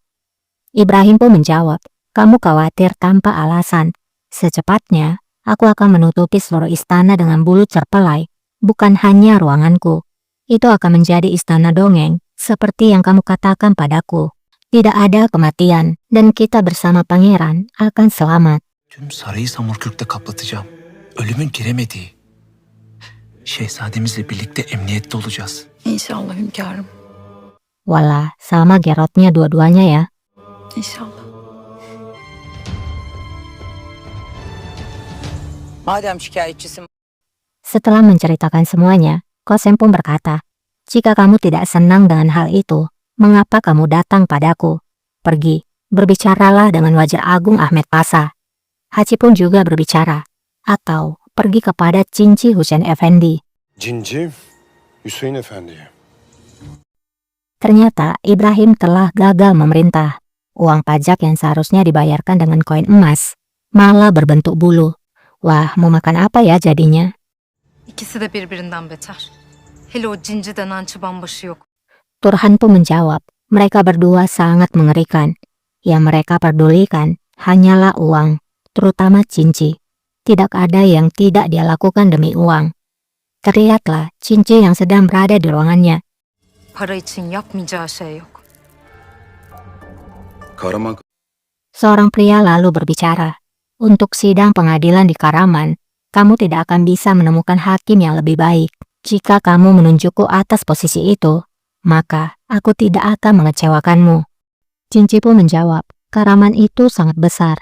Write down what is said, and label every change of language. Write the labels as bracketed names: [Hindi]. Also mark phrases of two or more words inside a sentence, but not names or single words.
[Indonesian] Ibrahim pun menjawab, kamu khawatir tanpa alasan. Secepatnya, aku akan menutupi seluruh istana dengan bulu cerpelai. Bukan hanya ruanganku. Itu akan menjadi istana dongeng, seperti yang kamu katakan padaku. Tidak ada kematian, dan kita bersama pangeran akan selamat. [Turkish] Tüm sarayı Samurkürk'te kaplatacağım. Ölümün giremediği. Şehzademizle birlikte emniyette olacağız. İnşallah hünkârım. [Indonesian] Walah, sama gerotnya dua-duanya ya. [Turkish] İnşallah. Madem şikayetçisin, [Indonesian] Setelah menceritakan semuanya, Qasem pun berkata, jika kamu tidak senang dengan hal itu, mengapa kamu datang padaku? Pergi, berbicaralah dengan Wazir Agung Ahmed Pasha. Hachi pun juga berbicara, atau pergi kepada Cinci Hüseyin Efendi. Cinci, Hüseyin Efendi. Ternyata Ibrahim telah gagal memerintah. Uang pajak yang seharusnya dibayarkan dengan koin emas malah berbentuk bulu. Wah, mau makan apa ya jadinya? [Turkish] İkisi de birbirinden beter. Hele o cinci denen çıbanbaşı yok. [Indonesian] Turhan pun menjawab, mereka berdua sangat mengerikan. Yang mereka pedulikan hanyalah uang, terutama Cinci. Tidak ada yang tidak dia lakukan demi uang. Terlihatlah Cinci yang sedang berada di ruangannya. [Turkish] Para için yapmayacağı şey yok. [Indonesian] Kahraman Seorang pria lalu berbicara, untuk sidang pengadilan di Karaman, kamu tidak akan bisa menemukan hakim yang lebih baik. Jika kamu menunjukku atas posisi itu, maka aku tidak akan mengecewakanmu. Cinci pun menjawab, Karaman itu sangat besar.